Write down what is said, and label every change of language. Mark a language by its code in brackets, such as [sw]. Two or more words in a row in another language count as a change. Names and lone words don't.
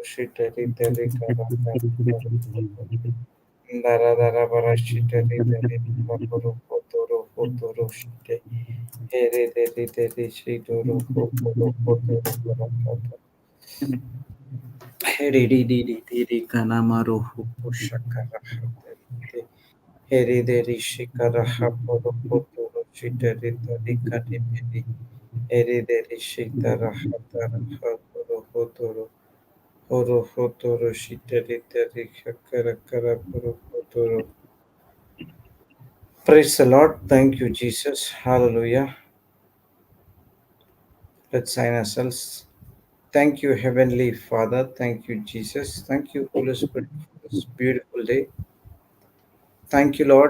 [en] shitari tari kara kara kara koto. Dara dara bara shitari tari kara koro koto ro koto ro shite. Here tari tari shito ro koto ro koto ro kara kata. Here di di di di di kana maru huku shakara hatari. Here deri shikara haporo koto ro shitari tari kati pedi. Here deri shitara hatara haporo koto ro. Horo hotoro shiteri teri shakara kara poro hotoro. Praise the Lord. Thank you, Jesus. Hallelujah. Let's sign ourselves. Thank you, Heavenly Father. Thank you, Jesus. Thank you, Holy Spirit, for this beautiful day. Thank you, Lord.